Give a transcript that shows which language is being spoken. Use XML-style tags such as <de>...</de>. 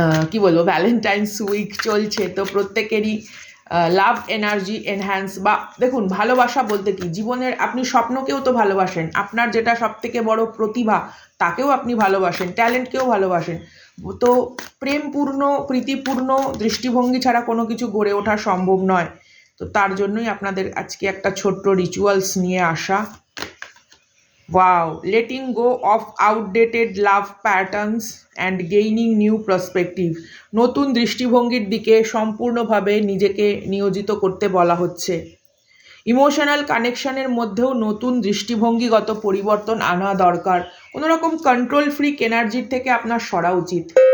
<bn>কি বলবো, Valentine's week চলছে, তো প্রত্যেকেরই লাভ এনার্জি এনহ্যান্স, বা দেখুন ভালোবাসা বলতে কি, জীবনের আপনি স্বপ্নকেও তো ভালোবাসেন, আপনার যেটা সব থেকে বড় প্রতিভা তাকেও আপনি ভালোবাসেন, ট্যালেন্টকেও ভালোবাসেন। তো প্রেমপূর্ণ প্রীতিপূর্ণ দৃষ্টিভঙ্গি ছাড়া কোনো কিছু গড়ে ওঠা সম্ভব নয়। তো তার জন্যই আপনাদের আজকে একটা ছোট্ট রিচুয়ালস নিয়ে আসা।</bn> <en>Wow, letting go of outdated love patterns and gaining new perspective.</en> <bn>নতুন দৃষ্টিভঙ্গির দিকে সম্পূর্ণভাবে নিজেকে নিয়োজিত করতে বলা হচ্ছে। ইমোশনাল কানেকশনের মধ্যেও নতুন দৃষ্টিভঙ্গিগত পরিবর্তন আনা দরকার। কোনো রকম কন্ট্রোল ফ্রিক এনার্জির থেকে আপনার সরা উচিত।</bn>